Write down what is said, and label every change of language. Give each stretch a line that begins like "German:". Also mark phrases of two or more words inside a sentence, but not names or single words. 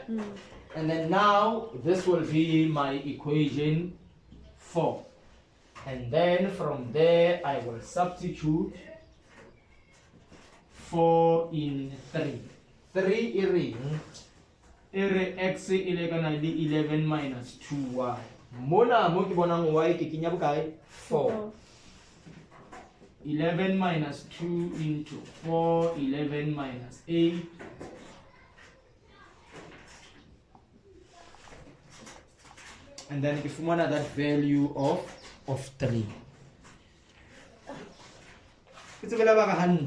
English: And then now this will be my equation 4. And then from there I will substitute 4 in 3. 3 x is 11 minus 2y.
Southern Sotho: Mona mo ke bonang y ke kenya bokae 4.
English: 11 minus 2 into 4, 11 minus 8. And then if we want that value of 3. It's a very hand.